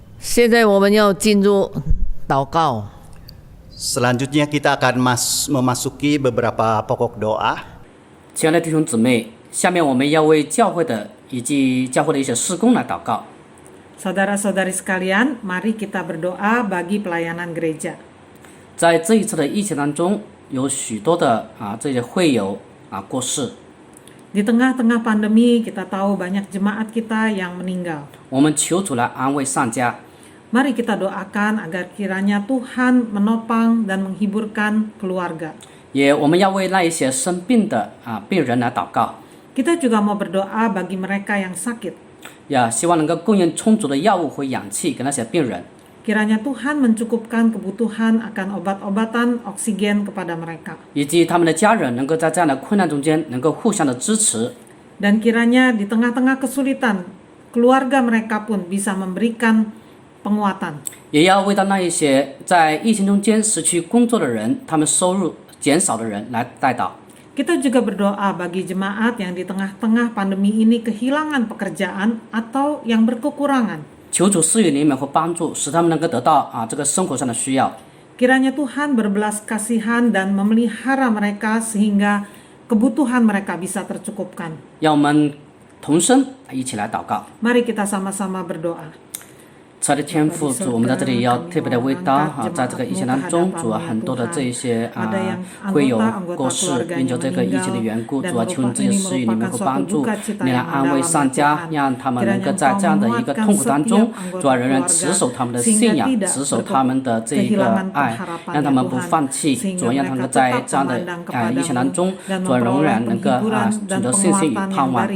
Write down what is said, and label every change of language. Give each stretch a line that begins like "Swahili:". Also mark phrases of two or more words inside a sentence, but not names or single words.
Chinese: 现在我们要进入祷告。
Indonesian: Selanjutnya kita akan memasuki beberapa pokok doa.
Chinese: 亲爱的弟兄姊妹，下面我们要为教会的以及教会的一些事工来祷告。
Indonesian: Saudara-saudari sekalian, mari kita berdoa bagi pelayanan gereja.
Chinese: 在这一次的疫情当中，有许多的这些会友过世，
Indonesian: Di tengah-tengah pandemi, kita tahu banyak jemaat kita yang meninggal.
Chinese: 我们求主来安慰上家。
Indonesian: Mari kita doakan agar kiranya Tuhan menopang dan menghiburkan keluarga.
Chinese: 也我们要为那一些生病的病人来祷告，
Indonesian: Kita juga mau berdoa bagi mereka yang sakit.
Chinese: 也希望能够供应充足的药物和氧气给那些病人，
Indonesian: Kiranya Tuhan mencukupkan kebutuhan akan obat-obatan, oksigen kepada mereka.
Chinese: 以及他们的家人能够在这样的困难中间能够互相的支持，
Indonesian: Dan kiranya di tengah-tengah kesulitan, keluarga mereka pun bisa memberikan penguatan.
Chinese: 也要为到那一些在疫情中间失去工作的人，他们收入减少的人来代祷。
Indonesian: Kita juga berdoa bagi jemaat yang di tengah-tengah pandemi ini kehilangan pekerjaan atau yang berkekurangan.
Chinese: 求主赐予怜悯和帮助，使他们能够得到这个生活上的需要。
Indonesian: Kiranya Tuhan berbelas kasihan dan memelihara mereka sehingga kebutuhan mereka bisa tercukupkan.
Chinese: 让我们同声一起来祷告。
Indonesian: Mari kita sama-sama berdoa.
Chinese: 亲爱的天父，主，我们在这里要特别的为到在这个疫情当中，主很多的这一些会有过世，因着这个疫情的缘故，主求你自己施予怜悯和帮助，你来安慰上家，让他们能够在这样的一个痛苦当中，主仍然持守他们的信仰，持守他们的这一个爱，让他们不放弃，主让他们在这样的疫情当中，主仍然能够存着信心与盼望。